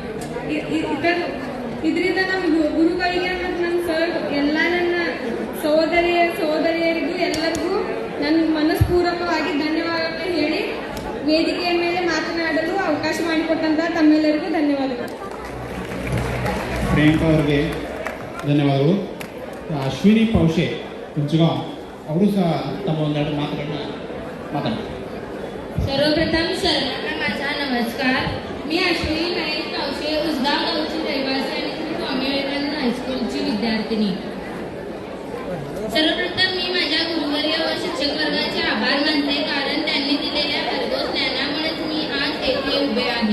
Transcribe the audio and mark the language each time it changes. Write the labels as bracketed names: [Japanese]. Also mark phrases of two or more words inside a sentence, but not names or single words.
[Kannada] ಇದರಿಂದ ನಮ್ಮ ಗುರುಗಳಿಗೆ ಮತ್ತು ನನ್ನ ಸರ್ ಎಲ್ಲ ನನ್ನ ಸಹೋದರಿಯರಿಗೂ ಎಲ್ಲರಿಗೂ ನನ್ನ ಮನಸ್ಪೂರ್ವಕವಾಗಿ ಧನ್ಯವಾದಗಳು ಹೇಳಿ ವೇದಿಕೆಯ ಮೇಲೆ ಮಾತನಾಡಲು ಅವಕಾಶ ಮಾಡಿಕೊಟ್ಟಂತ ತಮ್ಮೆಲ್ಲರಿಗೂ ಧನ್ಯವಾದಗಳು. ಪ್ರಿಯಾಂಕಾ ಅವರಿಗೆ ಧನ್ಯವಾದಗಳು. ಅಶ್ವಿನಿ ಪೌಶೆ ಕುಂಚಗಾಂವ್ ಅವರು ಸಹ ತಮ್ಮ ಒಂದೆರಡು ಮಾತುಗಳನ್ನ ಮಾತಾಡ್ತಾರೆ. [Marathi] सर्वप्रथम सर्वांना माझा नमस्कार. मी अश्विनी महेश पावशे, उसगाव गावची रहिवासी आणि श्री स्वामी विवेकानंद हायस्कूलची विद्यार्थिनी. सर्वप्रथम मी माझ्या गुरुवर्य व शिक्षक वर्गाचे आभार मानते, कारण त्यांनी दिलेल्या भरघोस ज्ञानामुळेच मी आज येथे उभे आहे.